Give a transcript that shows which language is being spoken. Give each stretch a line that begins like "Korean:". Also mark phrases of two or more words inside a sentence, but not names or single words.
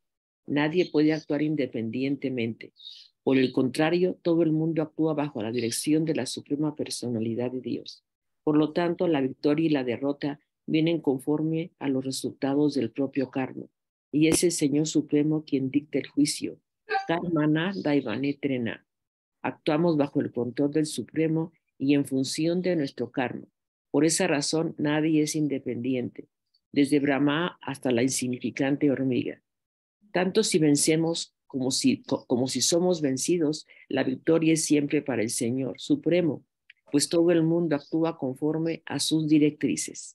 Spanish: Nadie puede actuar independientemente. Por el contrario, todo el mundo actúa bajo la dirección de la suprema personalidad de Dios. Por lo tanto, la victoria y la derrota vienen conforme a los resultados del propio karma. Y es el Señor Supremo quien dicta el juicio.
Sanskrit: कर्मणा दैवने त्रेण.
Spanish: Actuamos bajo el control del Supremo y en función de nuestro karma. Por esa razón, nadie es independiente, desde Brahma hasta la insignificante hormiga. Tanto si vencemos como si somos vencidos, la victoria es siempre para el Señor Supremo, pues todo el mundo actúa conforme a sus directrices.